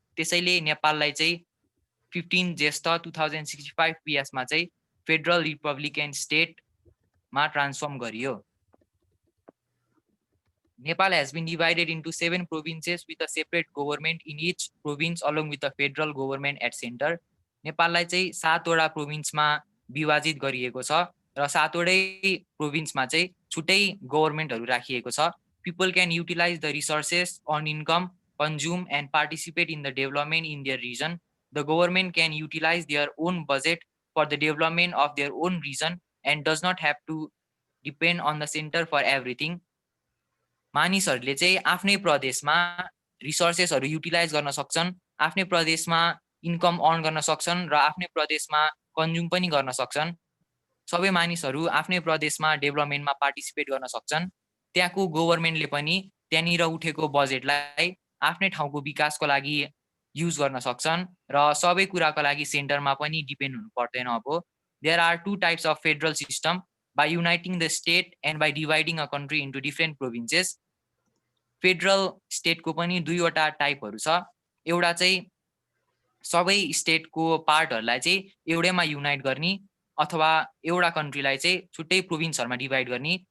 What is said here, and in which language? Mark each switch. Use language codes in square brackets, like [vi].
[ne] त्यसैले नेपाललाई चाहिँ 15 जेष्ठ 2065 PS मा चाहिँ फेडरल रिपब्लिकन स्टेटमा ट्रान्सफर्म गरियो। [en] Nepal has been divided into 7 provinces with a separate government in each province along with the federal government at center. [ne] नेपाललाई चाहिँ 7 वटा प्रोभिन्समा विभाजित गरिएको छ र 7 वटै प्रोभिन्समा चाहिँ छुट्टै गभर्नमेन्टहरू राखिएको छ। [en] People can utilize the resources, earn income, consume and participate in the development in their region. The government can utilize their own budget for the development of their own region and does not have to depend on the center for everything. [ne] मानिसहरूले चाहिँ आफ्नै प्रदेशमा रिसोर्सेसहरू utilise गर्न सक्छन्, आफ्नै प्रदेशमा income earn गर्न सक्छन् र आफ्नै प्रदेशमा कन्ज्युम पनि गर्न सक्छन्। सबै मानिसहरू आफ्नै प्रदेशमा डेभलपमेन्टमा पार्टिसिपेट गर्न सक्छन्। त्यहाँको गभर्नमेन्टले पनि त्यहाँनिर उठेको बजेटलाई आफ्नै ठाउँको विकासको लागि युज गर्न सक्छन् र सबै कुराको लागि सेन्टरमा पनि डिपेन्ड हुनु पर्दैन। [en] अब there are 2 types of federal system by uniting the state and by dividing a country into different provinces. [ne] Federal स्टेटको पनि 2 वटा टाइपहरू छ। एउटा चाहिँ सबै स्टेटको पार्टहरूलाई चाहिँ एउटैमा युनाइट गर्ने अथवा एउटा कन्ट्रीलाई चाहिँ छुट्टै प्रोभिन्सहरुमा डिभाइड गर्ने।